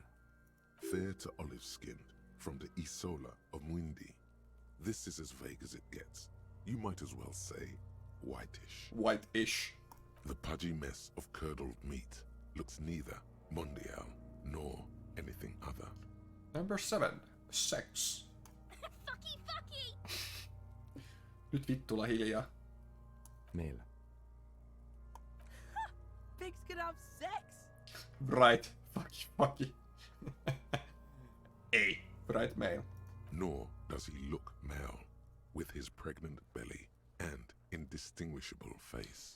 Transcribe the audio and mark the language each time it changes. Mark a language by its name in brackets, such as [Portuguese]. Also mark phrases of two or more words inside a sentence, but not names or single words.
[English] Fair to olive-skinned, from the Isola of Mundi. This is as vague as it gets. You might as well say whitish. White-ish. The pudgy mess of curdled meat looks neither mondial nor anything other. Number 7. Sex. Fucky! [Finnish] Nyt vittulla hiljaa. [English] Male. Pigs can have sex! Right. Fucky. A. Right male. Nor does he look male, with his pregnant belly and indistinguishable face.